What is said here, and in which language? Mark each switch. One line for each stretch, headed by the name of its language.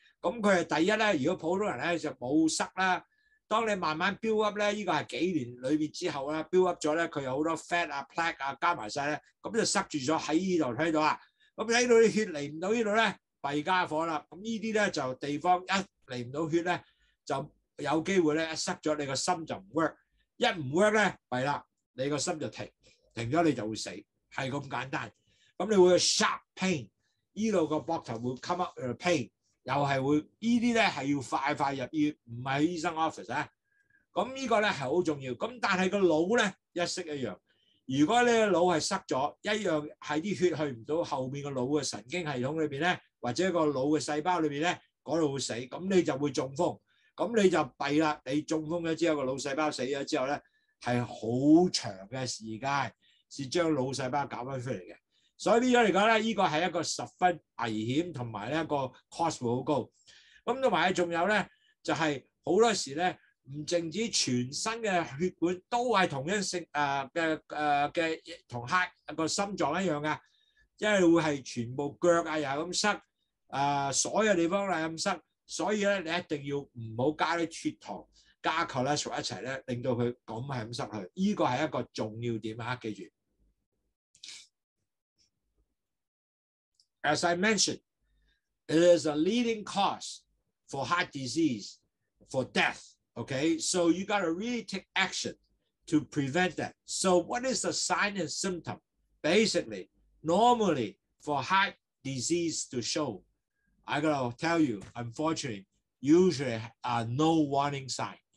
Cantonese: 咁佢係第一咧，如果普通人咧就冇塞啦。當你慢慢 build up 咧，呢個係幾年裏邊之後咧 build up 咗咧，佢有好多 fat 啊、plaque 啊加埋晒咧，咁就塞住咗喺呢度睇到啊。咁睇到啲血嚟唔到呢度咧，弊家伙啦。咁呢啲咧就地方一嚟唔到血咧，就有機會咧一塞咗你個心就唔 work， 一唔 work 咧弊啦，你個心就停咗你就會死，係咁簡單。咁你會有 sharp pain， 呢度個膊頭會
English: come up pain。
Cantonese: 又係會呢啲咧係要快入醫院，唔係醫生 office 啊。咁呢個咧係好重要。咁但係個腦咧一式一樣。如果你個腦係塞咗，一樣係啲血去唔到後面個腦嘅神經系統裏邊咧，或者個腦嘅細胞裏邊咧，嗰度會死。咁你就會中風。咁你就弊啦。你中風咗之後，個腦細胞死咗之後咧，係好長嘅時間先將腦細胞搞翻出嚟嘅。所以變咗嚟講咧，呢個係一個十分危險同埋咧個 cost 會好高。咁同埋仲有咧，就係好多時咧，唔淨止全身嘅血管都係同一性嘅同 heart 個心臟一樣㗎，因為會係全部腳啊又係咁塞，所有地方係咁塞。所以咧，你一定要唔好加啲血糖、加 cholesterol 一齊咧，令到佢咁係咁塞去。呢個係一個重要點啊，記住。
English: As I mentioned, it is a leading cause for heart disease, for death, okay? So you got to really take action to prevent that. So what is the sign and symptom? Basically, normally for heart disease to show, I got to tell you, unfortunately, usually no warning sign.